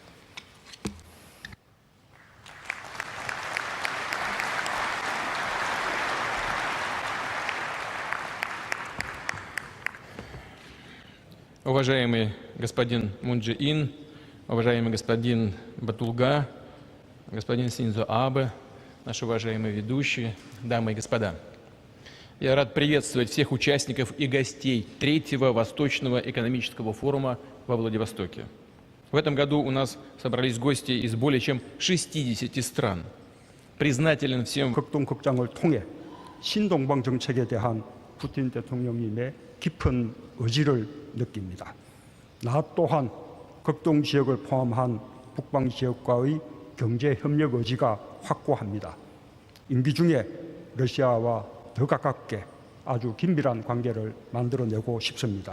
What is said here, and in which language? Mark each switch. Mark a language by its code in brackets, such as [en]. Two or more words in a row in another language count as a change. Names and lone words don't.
[ru] Уважаемый господин Мун Чжэ Ин, уважаемый господин Батулга, господин Синдзо Абе, наши уважаемые ведущие, дамы и господа. Я рад приветствовать всех участников и гостей Третьего Восточного экономического форума во Владивостоке. В этом году у нас собрались гости из более чем 60 стран. Признателен всем [ko] 극동 극장을 통해 신동방 정책에 대한 푸틴 대통령님의 깊은 의지를 느낍니다. 나 또한 극동 지역을 포함한 북방 지역과의 경제 협력 의지가 확고합니다. 임기 중에 러시아와 더 가깝게 아주 긴밀한 관계를 만들어내고 싶습니다.